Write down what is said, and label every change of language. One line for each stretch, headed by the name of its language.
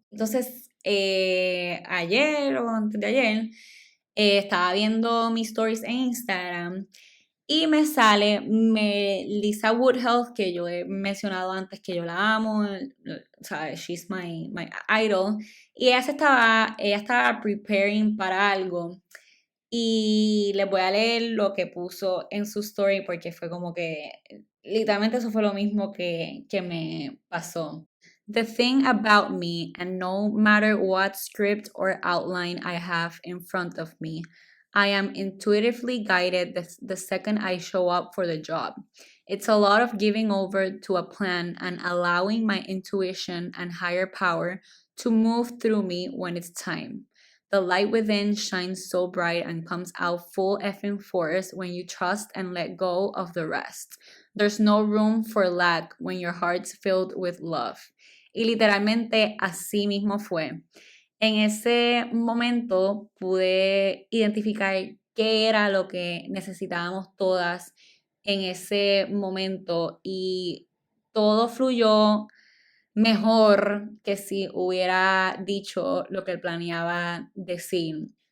Spanish: Entonces, ayer o antes de ayer, estaba viendo mis stories en Instagram y me sale Lisa Woodhealth, que yo he mencionado antes que yo la amo, o sea,
English: she's my idol,
Spanish: y ella estaba
English: preparing
Spanish: para algo, y les voy a leer lo que puso en su story, porque fue como que, literalmente eso fue lo mismo que me pasó.
English: The thing about me, and no matter what script or outline I have in front of me, I am intuitively guided the second I show up for the job. It's a lot of giving over to a plan and allowing my intuition and higher power to move through me when it's time. The light within shines so bright and comes out full effing force when you trust and let go of the rest. There's no room for lack when your heart's filled with love.
Spanish: Y literalmente así mismo fue. En ese momento pude identificar qué era lo que necesitábamos todas en ese momento, y todo fluyó mejor que si hubiera dicho lo que planeaba decir.